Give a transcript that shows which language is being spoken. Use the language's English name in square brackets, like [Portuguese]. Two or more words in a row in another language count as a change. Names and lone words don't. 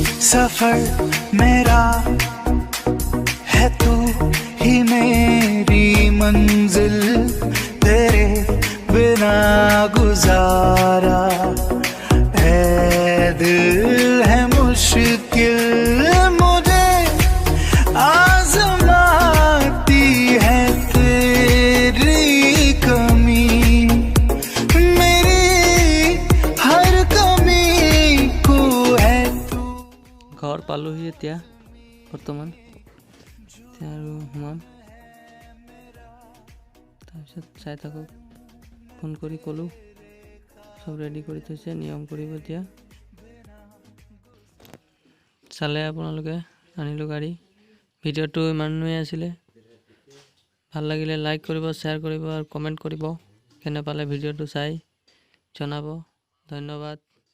[Hindi] सफर मेरा है तू ही मेरी मंजिल तेरे बिना गुजारा है दिल है मुश्किल मुझे आजमाती है तेरी कमी मेरी हर कमी को है तू [Assamese] ঘৰ পালোহি এতিয়া বৰ্তমান এতিয়া আৰু সোমাম তাৰপিছত চাই থাকক ফোন কৰি ক'লোঁ সব ৰেডি কৰি থৈছে নিয়ম কৰিব এতিয়া চালে আপোনালোকে আনিলোঁ গাড়ী ভিডিঅ'টো ইমানেই আছিলে ভাল লাগিলে লাইক কৰিব শ্বেয়াৰ কৰিব আৰু কমেণ্ট কৰিব কেনে পালে ভিডিঅ'টো চাই জনাব ধন্যবাদ